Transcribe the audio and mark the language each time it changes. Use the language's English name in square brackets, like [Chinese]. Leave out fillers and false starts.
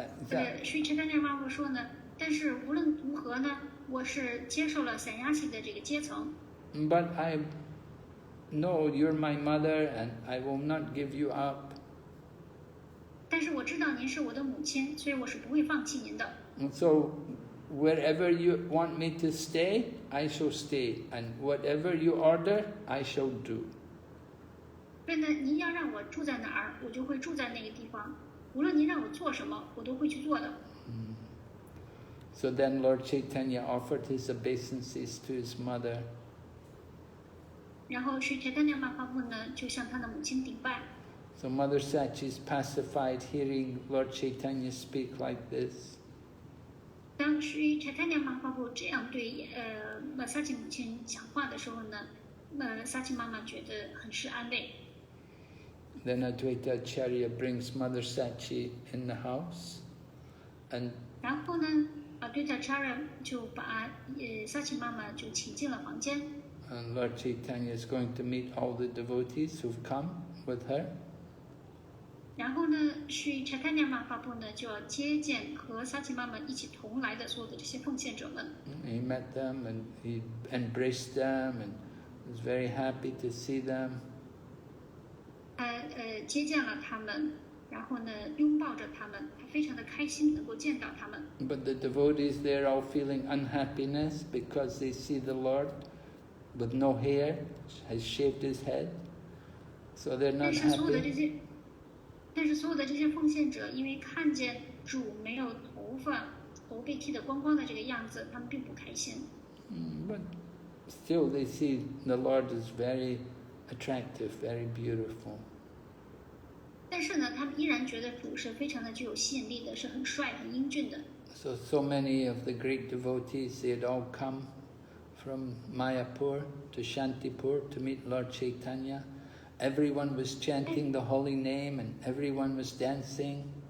[Chinese] 但是Sri Chaitanya Mahaprabhu 说呢，但是无论如何呢，我是接受了sannyasi的这个阶层。 [English] But I know you're my mother, and I will not give you up. [Chinese] 但是我知道您是我的母亲，所以我是不会放弃您的。 [English] So wherever you want me to stay, I shall stay, and whatever you order, I shall do. [Chinese] 所以呢，您要让我住在哪儿，我就会住在那个地方。无论您让我做什么，我都会去做的。 [English] So then Lord Chaitanya offered his obeisances to his mother. [Chinese] 然后Sri Chaitanya Mahaprabhu呢，就向他的母亲顶拜。 [English] So Mother Sachi is pacified hearing Lord Chaitanya speak like this. [Chinese] 当Sri Chaitanya Mahaprabhu 这样对萨奇母亲讲话的时候呢，萨奇妈妈觉得很是安慰。 [English] Then Advaita Acharya brings Mother Sachi in the house, and [Chinese] 然后呢，Advaita Acharya 就把萨奇妈妈就请进了房间。 [English] And Lord Chaitanya is going to meet all the devotees who've come with her. [Chinese] 然后呢，Sri Chaitanya Mahaprabhu 呢就要接见和萨奇妈妈一起同来的所有的这些奉献者们。 [English] He met them and he embraced them and was very happy to see them. [Chinese] 接见了他们，然后呢拥抱着他们，他非常的开心能够见到他们。 [English] But the devotees there all feeling unhappiness because they see the Lord with no hair, has shaved his head, so they're not [Chinese] 但是所有的这些奉献者，因为看见主没有头发，头被剃得光光的这个样子，他们并不开心。 [English] But still they see the Lord is very attractive, very beautiful. [Chinese] 但是呢，他们依然觉得主是非常的具有吸引力的，是很帅、很英俊的。 [English] So many of the great devotees, they had all come from Mayapur to Shantipur to meet Lord Chaitanya. Everyone was chanting the holy name and everyone was dancing.